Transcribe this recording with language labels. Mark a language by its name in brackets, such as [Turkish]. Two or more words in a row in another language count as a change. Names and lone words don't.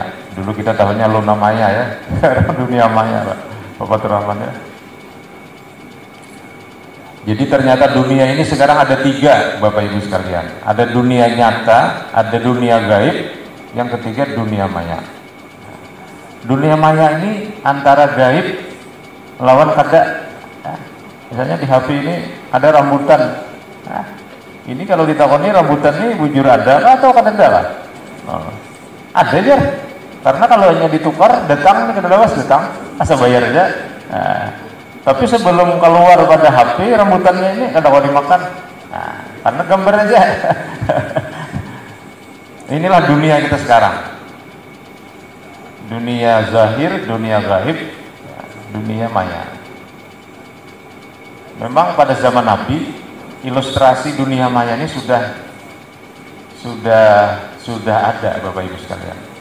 [Indonesian] Dulu kita tahunya Luna Maya ya, dunia maya Pak Fatur Rahman ya. Jadi ternyata dunia ini sekarang ada 3 Bapak Ibu sekalian. Ada dunia nyata, ada dunia gaib, yang ketiga dunia maya. [Banjar] Dunia maya ini antara gaib lawan kada. Misalnya di HP ini ada rambutan. Nah, ini kalau ditakoni rambutan ini bujur ada atau kada ada lah? Ada aja. Karena kalau hanya ditukar, datang kada lawas datang, asal bayar aja. Nah, tapi sebelum keluar pada HP, rambutannya ini kada mau dimakan. [Indonesian] Nah, karena gambar aja. Inilah dunia kita sekarang. Dunia zahir, dunia gaib, dunia maya. Memang pada zaman Nabi, ilustrasi dunia maya ini sudah ada Bapak Ibu sekalian.